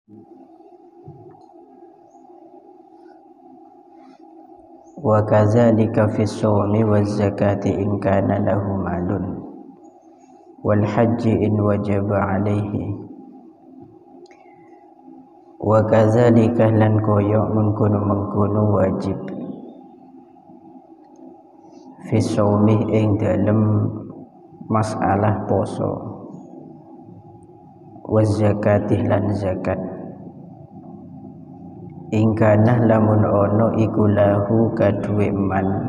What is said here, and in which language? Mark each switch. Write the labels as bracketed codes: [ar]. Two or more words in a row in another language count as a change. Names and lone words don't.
[ar] وكذلك في الصوم والزكاة إن كان له مال والحج إن وجب عليه. وكذلك [jv] lan koyo mengkono wajib [ar] في الصوم [jv] ing dalem masalah poso [ar] والزكاة [jv] lan zakat ingkana lamun ono iku lahu kaduwe man